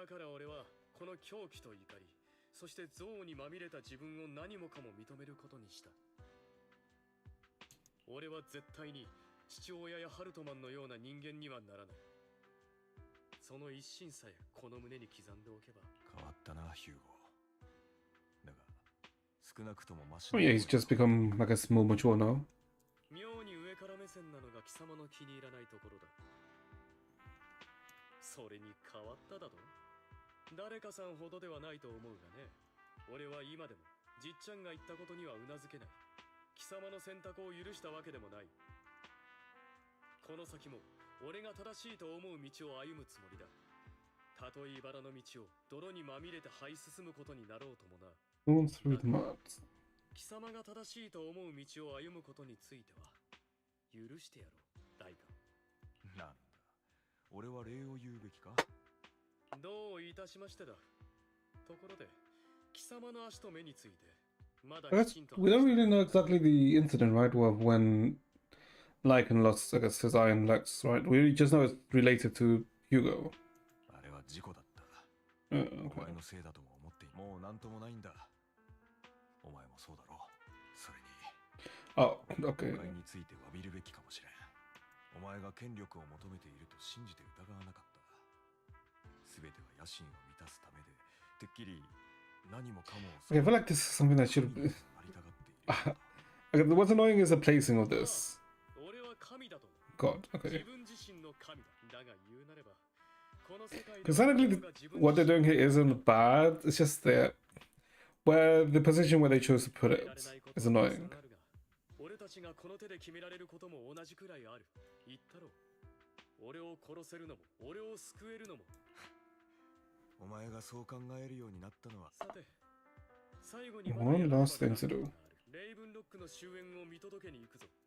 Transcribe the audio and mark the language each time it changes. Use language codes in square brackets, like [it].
[ja] だから俺はこの狂気と怒り、そして憎悪にまみれた自分を何もかも認めることにした。俺は絶対に父親やハルトマンのような人間にはならない。その一心さえこの胸に刻んでおけば。変わったな、ヒューゴ。だが、少なくともマシ [en] Oh yeah, he's just become, I guess, more mature now. [ja] 妙に上から目線なのが貴様の気に入らないところだ。それに変わっただと？誰かさんほどではないと思うがね。俺は今でもじっちゃんが言ったことにはうなずけない。貴様の選択を許したわけでもない。この先も俺が正しいと思う道を歩むつもりだ。たとえ茨の道を泥にまみれて這い進むことになろうともな。 [en] Going through the mud. [ja] 貴様が正しいと思う道を歩むことについては許してやろう、大官。なんだ、俺は礼を言うべきか？どういたしましてだ。ところで貴様の足と目についてまだ [en] I [ja] きちんと。 [en] we don't really know exactly the incident, right? Well, when Lycan lost, I guess, his eye and legs, right? We just know it's related to Hugo. [ja] あれは事故だった。 [en] Okay. [ja] お前のせいだとも思ってもうなんともないんだ。お前もそうだろう。それに [en] Oh, okay. [ja] 誤解について詫びるべきかもしれん。お前が権力を求めていると信じて疑わなかった。すべては野心を満たすためで、てっきり何もかも。 [en] Okay, I feel like this is something that should have. Okay, what's annoying is the placing of this. [ja] 俺は神だと。 [en] God, okay. [ja] 自分自身の神だ。だが言うなればこの世界で [en] Because technically, what they're doing here isn't bad. It's just that where the position where they chose to put it is annoying. [ja] 俺たちがこの手で決められることも同じくらいある。言ったろ。俺を殺せるのも俺を救えるのも。お前がそう考えるようになったのは。さて、最後に [en] One last thing to do. [ja] レイブンロックの終焉を見届けに行くぞ。